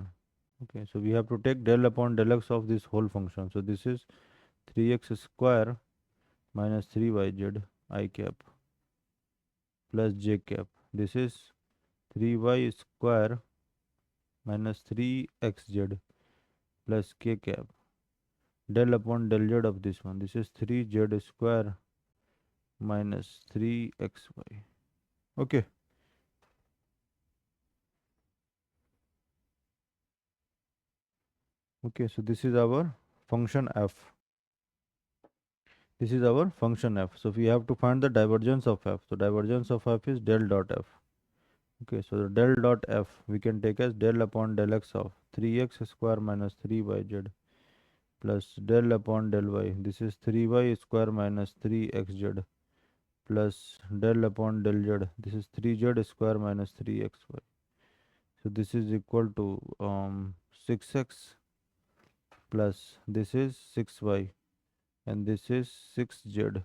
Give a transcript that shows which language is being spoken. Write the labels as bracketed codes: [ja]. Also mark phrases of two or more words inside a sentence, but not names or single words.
[en] Okay, so we have to take del upon del x of this whole function. So this is 3x square minus 3yz I cap plus j cap. This is 3y square minus 3xz plus k cap del upon del z of this one. This is 3z square minus 3xy. Okay. Okay, so this is our function f. This is our function f. So we have to find the divergence of f. So divergence of f is del dot f. Okay, so the del dot f we can take as del upon del x of 3x square minus 3yz plus del upon del y. This is 3y square minus 3xz plus del upon del z. This is 3z square minus 3xy. So this is equal to 6x plus this is 6y and this is 6z.